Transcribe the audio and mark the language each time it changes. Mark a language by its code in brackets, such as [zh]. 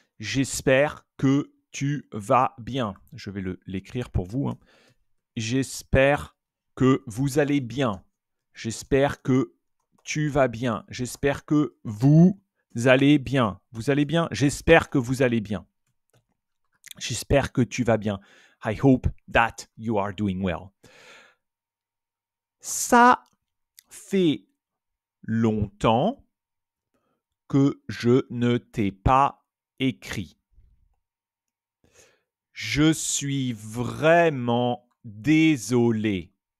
[fr] J'espère que tu vas bien. Je vais l'écrire pour vous, hein. J'espère que vous allez bien. J'espère que tu vas bien. J'espère que vous allez bien. Vous allez bien? J'espère que vous allez bien. J'espère que tu vas bien. [en] I hope that you are doing well. [fr] Ça fait longtemps que je ne t'ai pas écrit. Je suis vraiment désolé.